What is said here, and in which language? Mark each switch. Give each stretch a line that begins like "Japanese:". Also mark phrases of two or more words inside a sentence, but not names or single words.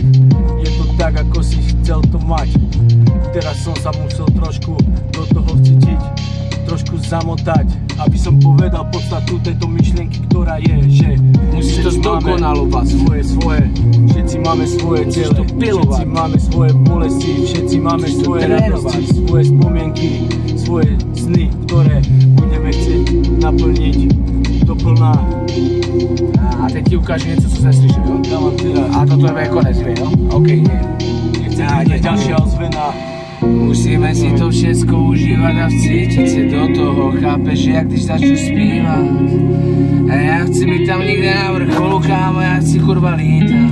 Slovak: Je to tak, ako si chcel to mať. Teraz som sa musel trošku do toho vcítiť, trošku zamotať, aby som povedal podstatu tejto myšlienky, ktorá je, že musíš to zdokonalovať. Svoje, všetci máme svoje ciele, všetci máme svoje bolesti, všetci máme svoje radosti, svoje spomienky, svoje sny, ktoré budeme chcieť naplniť doplná.
Czech: A teď ti ukážu něco, co jsem slyšel, jo? A toto je konec, jo? OK, nie.
Slovak: Nechce ďalšia ozvena. Musíme si to všetko užívat
Czech: a vcítit se do toho, chápeš, jak když začnu zpívat. A já chci být tam někde na vrcholu, kámo, já chci kurva lítat.